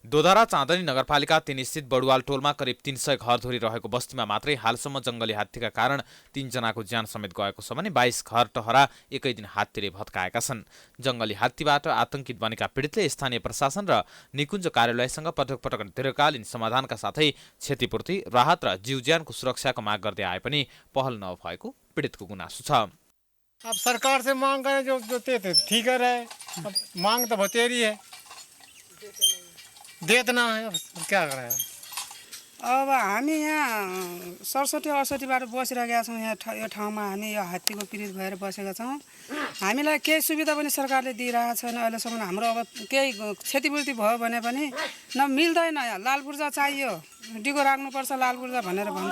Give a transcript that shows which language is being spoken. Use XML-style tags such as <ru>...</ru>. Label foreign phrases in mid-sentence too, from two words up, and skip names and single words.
<ne>दोधरा चाँदनी नगरपालिका 3 स्थित बडुवाल टोलमा करिब 300 घरधुरी रहेको बस्तीमा मात्रै हालसम्म जङ्गली हात्तीका कारण 3 जनाको ज्यान समेत गएको छ भने 22 घर टहरा एकै दिन हात्तीले भत्काएका छन्। जङ्गली हात्तीबाट आतंकित बनेका पीडितले स्थानीय प्रशासन र निकुञ्ज कार्यालयसँग पटक पटक दीर्घकालीन समाधानका साथै क्षतिपूर्ति, राहत र जीव ज्यानको सुरक्षाको माग गर्दै आए पनि पहल नभएको पीडितको गुनासो छ।</ne> <hi>अब सरकार से मांग करें जो ठीक है, अब मांग तो बतेरी है, देतना है, अब क्या करें।</hi> <ne>अब हामी यहाँ 67-68बाट बसिरहेका छौँ। यो ठाउँमा हामी यो हात्तीको पीडित भएर बसेका छौँ। हामीलाई केही सुविधा पनि सरकारले दिइरहेको छैन अहिलेसम्म। हाम्रो अब केही क्षतिपूर्ति भयो भने पनि मिल्दैन। लाल पूर्जा चाहियो, डिगो राख्नुपर्छ लाल पूर्जा भनेर भन्छ।</ne>